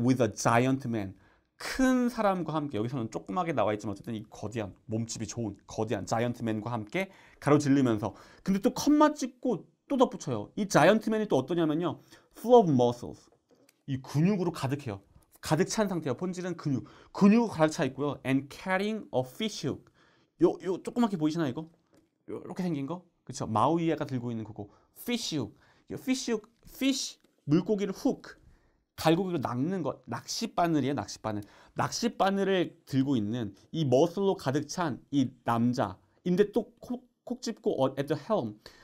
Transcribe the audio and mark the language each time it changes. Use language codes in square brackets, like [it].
[en] with a giant man [ko] 큰 사람과 함께, 여기서는 조그맣게 나와 있지만 어쨌든 이 거대한 몸집이 좋은 거대한 자이언트맨과 함께 가로질르면서, 근데 또 컴마 찍고 또 덧붙여요. 이 자이언트맨이 또 어떠냐면요, [en] full of muscles, [ko] 이 근육으로 가득해요. 가득 찬 상태예요. 본질은 근육으로 가득 차 있고요. [en] and carrying a fish hook, 요 조그맣게 보이시나요? [ko] 이거 이렇게 생긴 거, 그렇죠? 마우이가 들고 있는 그거 fish hook. fish 물고기를 hook 갈고기로 낚는 것, 낚싯바늘이에요. 낚싯바늘을 들고 있는 이 머슬로 가득 찬 이 남자인데 또 콕 짚고 [en] at the helm.